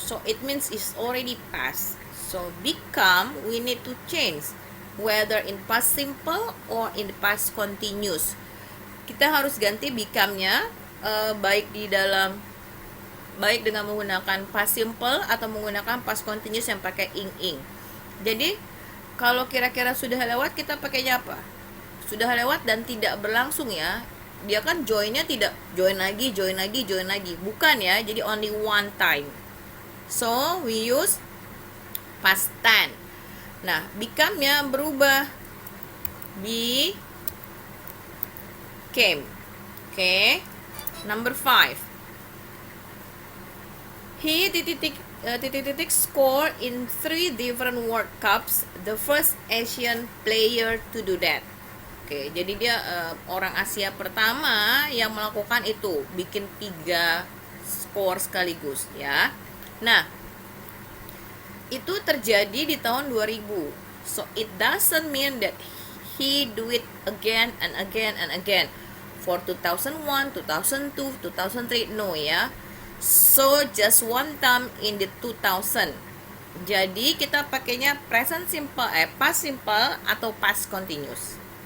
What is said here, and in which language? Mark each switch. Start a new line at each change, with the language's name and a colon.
English: So it means it's already past. So become we need to change whether in past simple or in the past continuous.
Indonesian: Kita harus ganti become-nya baik dengan menggunakan past simple atau menggunakan past continuous yang pakai ing. Jadi kalau kira-kira sudah lewat kita pakainya apa? Sudah lewat dan tidak berlangsung ya. Dia kan joinnya tidak join lagi, bukan ya. Jadi
English: only one time. So we use past tense.
Indonesian: Nah, become-nya berubah. Became.
English: Okay. Number 5. He score in 3 different World Cups, the first Asian player to do that.
Indonesian: Oke, jadi dia orang Asia pertama yang melakukan itu, bikin 3 skor sekaligus ya. Nah, itu terjadi di tahun 2000.
English: So it doesn't mean that he do it again and again and again for 2001, 2002, 2003, no ya. So just one time in the 2000.
Indonesian: Jadi kita pakainya present simple, past simple atau past continuous.